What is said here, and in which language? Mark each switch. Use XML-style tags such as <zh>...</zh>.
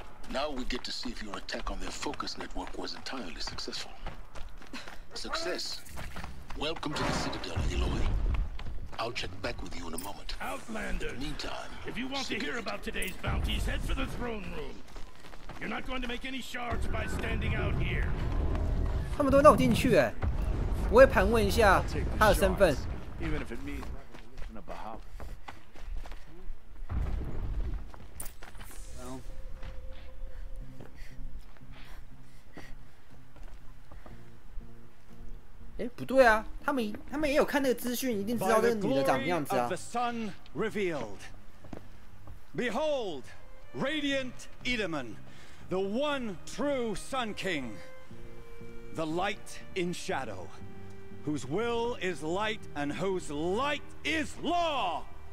<en>Now we get to see if your attack on their focus network was entirely successful. Success. Welcome to the Citadel, Aloy. I'll check back with you in a moment. Outlander. In the meantime, If you want to hear about today's bounties, head for the throne room. You're not going to make any shards by standing out here.</en> <zh>他们都会让我进去哎！我会盘问一下他的身份。</zh> <en>Even if it means revolution of Bahamut. Well.</en> <zh>哎，不对啊，他们也有看那个资讯，一定知道这个女的长什么样子啊。</zh> <en>The sun revealed. Behold, radiant Edaman, the one true Sun King, the light in shadow, whose will is light and whose light is law.</en>